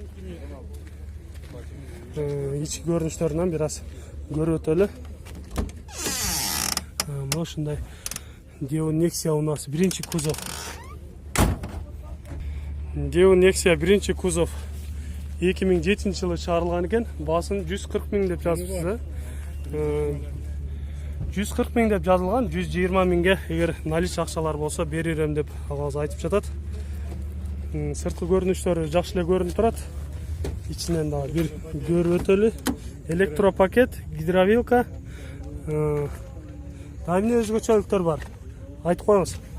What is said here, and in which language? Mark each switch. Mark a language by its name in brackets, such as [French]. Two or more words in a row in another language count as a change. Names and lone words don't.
[Kyrgyz] Ички көрүнүштөрүнөн бир аз көрүп өтөлү. Мына ушундай Deon Nexia унасы биринчи кузов. Deon Nexia биринчи кузов 2007 жылы чыгарылган экен. Баасын 140 мың деп жазыпсыз. 140 мың деп жазылган, 120 мыңга эгер налич акчалар болсо берирем деп агабыз айтып жатат. Сырткы көрүнүштөрү жакшы эле көрүнүп турат. Ичинен дагы бир көрүп өтөлү. [Russian] Электропакет, гидровилка. [Kyrgyz] Эмне өзгөчөлүктөр бар? Айтып коюңуз.